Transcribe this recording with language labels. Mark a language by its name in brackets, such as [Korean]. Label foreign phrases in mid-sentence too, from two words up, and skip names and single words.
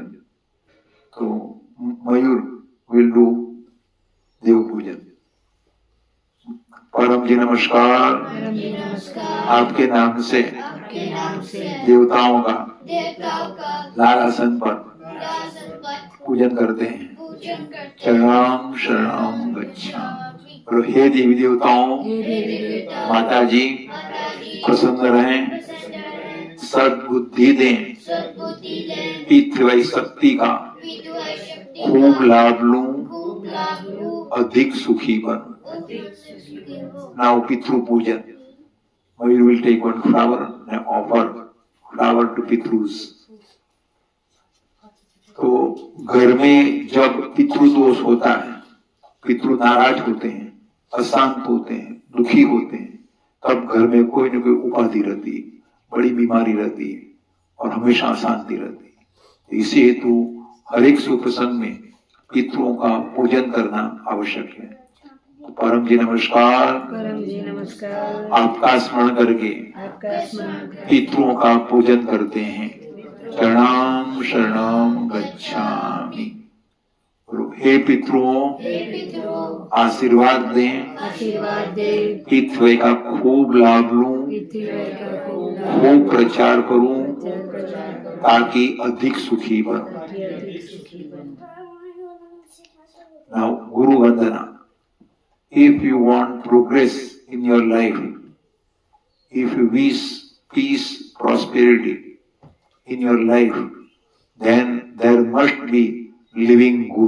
[Hindi] तो मयूर [English] will do [Hindi] देव पूजन। परम जी नमस्कार। परम जी नमस्कार। आपके नाम से आपके नाम से देवताओं का देवताओं का लाल आसन पर दासन पर पूजन करते हैं। पूजन करते [Sanskrit] चरणाम शरणम गच्छामि। [Hindi] और हे देवी देवताओं, हे देवी देवता माता जी माता जी प्रसन्न रहें, प्रसन्न रहें, सद्बुद्धि दें, सद्बुद्धि दें, पितृवै शक्ति का विद्वान शक्ति खूब लाभ लूं, खूब लाभ लूं, अधिक सुखी बनूं। अधिक सुखी हो। [English] नाउ [Hindi] पितृ पूजन। [English] Mother will take one flower and offer flower to पितृस। [Hindi] तो घर में जब पितृदोष होता है, पितृ नाराज होते हैं, अशांत होते हैं, दुखी होते हैं, तब घर में कोई न कोई उपाधि रहती है, बड़ी बीमारी रहती है और हमेशा अशांति रहती है। इसी हेतु हर एक शुभ प्रसंग में पितरों का पूजन करना आवश्यक है। तो परम जी नमस्कार। परम जी नमस्कार। आपका स्मरण करके आपका स्मरण पितरों का पूजन करते हैं। [Sanskrit] चरणाम शरणम गच्छामि। [Hindi] और हे पितरों, हे पितरों, आशीर्वाद दें, आशीर्वाद दे, पितृ का खूब लाभ लूं, पृथ्वी का खूब खूब प्रचार करूं, प्रचार करो, ताकि अधिक सुखी बनूं। ताकि अधिक सुखी बनो। [English] Now, Guru Vandana. If you want progress in your life, if you wish peace, prosperity in your life, then there must be living Guru.